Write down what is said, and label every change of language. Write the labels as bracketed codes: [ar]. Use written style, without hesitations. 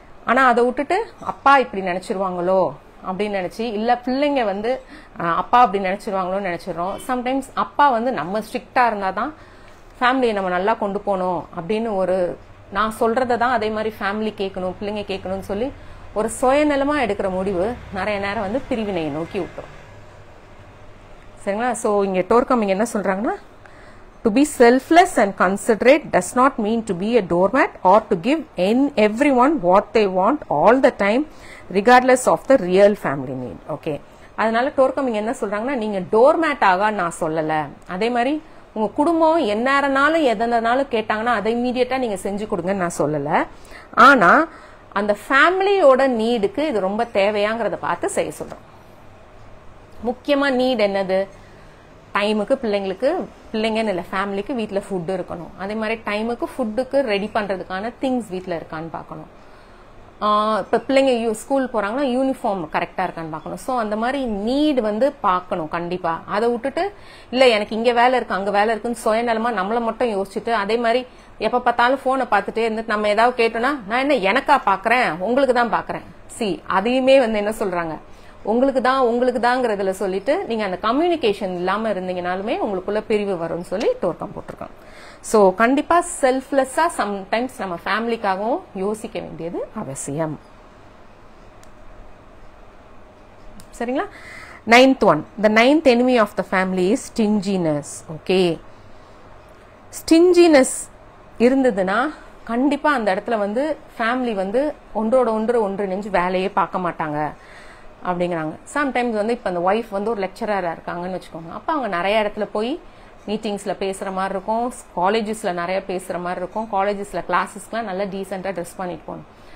[ta] ஆனா அதை விட்டுட்டு அப்பா இப்படி நினைச்சிருவாங்களோ அப்படின்னு நினைச்சு, இல்ல பிள்ளைங்க வந்து அப்பா அப்படி நினைச்சிருவாங்களோன்னு நினைச்சிடறோம். சம்டைம்ஸ் அப்பா வந்து நம்ம ஸ்ட்ரிக்டா இருந்தாதான் ஃபேமிலியை நம்ம நல்லா கொண்டு போகணும் அப்படின்னு ஒரு நான் சொல்றதான் அதே மாதிரி ஃபேமிலி கேட்கணும், பிள்ளைங்க கேட்கணும்னு சொல்லி ஒரு சுயநலமா எடுக்கிற முடிவு நிறைய நேரம் வந்து பிரிவினையை நோக்கி விட்டுரும். சரிங்களா? சோ இங்க டோர்கம் என்ன சொல்றாங்கன்னா, [en] to be selfless and considerate does not mean to be a doormat or to give everyone what they want all the time regardless of the real family need. [ta] Okay, அதனால டோர்கம் என்ன சொல்றாங்கன்னா, நீங்க டோர்மேட் ஆக நான் சொல்லல, அதே மாதிரி உங்க குடும்பம் எந்நேரனாலும் எதனாலும் கேட்டாங்கன்னா அதை இமீடியட்டா நீங்க செஞ்சு கொடுங்கன்னு நான் சொல்லல. ஆனா அந்த ஃபேமிலியோட நீடுக்கு இது ரொம்ப தேவையாங்கிறத பார்த்து செய்ய சொல்றோம். முக்கியமா நீட் என்னது, டைமுக்கு பிள்ளைங்கன்னு இல்லை ஃபேமிலிக்கு வீட்டுல ஃபுட் இருக்கணும், அதே மாதிரி டைமுக்கு ஃபுட்டுக்கு ரெடி பண்றதுக்கான திங்ஸ் வீட்டுல இருக்கான்னு பார்க்கணும். இப்ப பிள்ளைங்க ஸ்கூல் போறாங்கன்னா யூனிஃபார்ம் கரெக்டா இருக்கான்னு பார்க்கணும். சோ அந்த மாதிரி நீட் வந்து பார்க்கணும் கண்டிப்பா. அதை விட்டுட்டு இல்ல எனக்கு இங்க வேலை இருக்கு அங்க வேலை இருக்குன்னு சுயநலமா நம்மள மட்டும் யோசிச்சுட்டு அதே மாதிரி எப்ப பார்த்தாலும் போனை பார்த்துட்டே இருந்துட்டு நம்ம ஏதாவது கேட்டோம்னா, நான் என்ன எனக்கா பாக்குறேன் உங்களுக்கு தான் பாக்குறேன், அதையுமே வந்து என்ன சொல்றாங்க, உங்களுக்கு தாங்கிறதுல சொல்லிட்டு நீங்க அந்த கம்யூனிகேஷன் இல்லாம இருந்தீங்கனாலுமே உங்களுக்குள்ள பிரிவு வரும்னு சொல்லி டோர்க்கம் போட்டிருக்காங்க. சோ கண்டிப்பா செல்ஃப்லெஸ்ஸா சம்டைம்ஸ் நம்ம ஃபேமிலிக்காகவும் யோசிக்க வேண்டியது அவசியம். சரிங்களா? [en] 9th one, the 9th enemy of the family is stinginess. [ta] Okay, ஸ்டிஞ்சினஸ் இருந்ததுன்னா கண்டிப்பா அந்த இடத்துல வந்து ஃபேமிலி வந்து ஒன்றிணைஞ்சு வேலையே பார்க்க மாட்டாங்க அப்படிங்கிறாங்க. சம்டைம்ஸ் வந்து இப்ப அந்த ஒய்ஃப் வந்து ஒரு லெக்சரரா இருக்காங்கன்னு வச்சுக்கோங்க, அப்ப அவங்க நிறைய இடத்துல போய் மீட்டிங்ஸ்ல பேசுற மாதிரி இருக்கும், காலேஜஸ்ல நிறைய பேசுற மாதிரி இருக்கும், காலேஜஸ்ல கிளாஸஸ்க்குலாம் நல்லா டீசெண்டா ட்ரெஸ் பண்ணிட்டு போகணும்.